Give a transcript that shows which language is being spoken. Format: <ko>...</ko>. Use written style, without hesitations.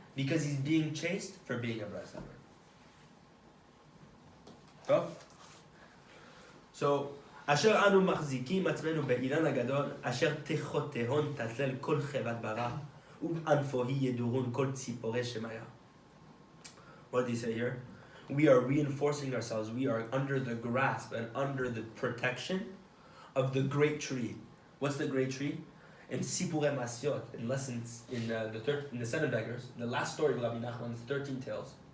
<en>Because he's being chased for being a breslover.</en> <he>So, אשר אנו מחזיקים עצמנו באילן הגדול, אשר תחותיהון תתלל כל חבת ברא, ובענפוהי ידורון כל ציפורי שמיה.</he> <en>What did he say here? We are reinforcing ourselves. We are under the grasp and under the protection of the great tree. What's the great tree? In Sipurei Masyot, in lessons in the Seven Beggars, the last story of Rebbe Nachman's 13 tales.</en>